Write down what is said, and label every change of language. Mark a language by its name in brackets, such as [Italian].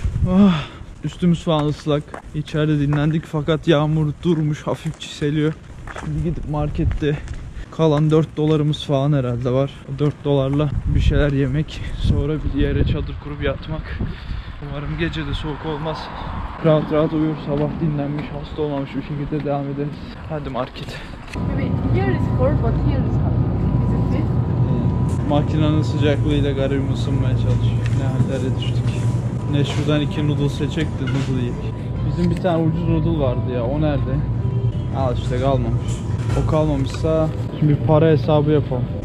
[Turkish] Ah, üstümüz falan ıslak. İçeride dinlendik fakat yağmur durmuş. Hafif çiseliyor. Şimdi gidip markette kalan 4 dolarımız falan herhalde var. O 4 dolarla bir şeyler yemek. Sonra bir yere çadır kurup yatmak. Umarım gece de soğuk olmaz. Rahat rahat uyur, sabah dinlenmiş, hasta olmamış bir şekilde devam ederiz. Hadi market. [English] Maybe here is cold but here is hot. Is it this? [Turkish] Makinenin sıcaklığıyla garibim ısınmaya çalışıyor. Ne hallere düştük. Ne şuradan 2 noodle seçecek de noodle yiyek. Bizim bir tane ucuz noodle vardı ya, o nerede? Al işte, kalmamış. O kalmamışsa şimdi para hesabı yapalım.